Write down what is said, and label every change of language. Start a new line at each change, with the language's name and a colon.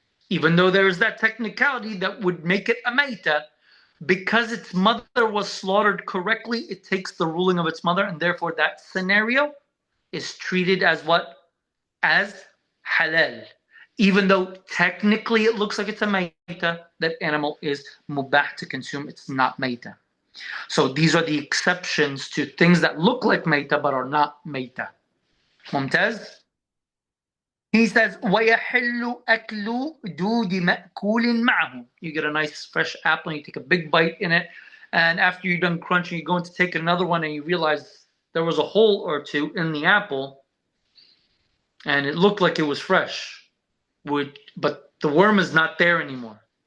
English: Even though there's that technicality that would make it a mayta, because its mother was slaughtered correctly, it takes the ruling of its mother, and therefore that scenario is treated as what? As halal. Even though technically it looks like it's a mayta, that animal is mubah to consume, it's not mayta. So these are the exceptions to things that look like mayta but are not mayta. Mumtaz? He says,
Arabic: وَيَحِلُّ أَكْلُ دُودِ مَأْكُولٍ مَعَهُ.
English: You get a nice fresh apple and you take a big bite in it, and after you're done crunching, you're going to take another one and you realize there was a hole or two in the apple and it looked like it was fresh, but the worm is not there anymore.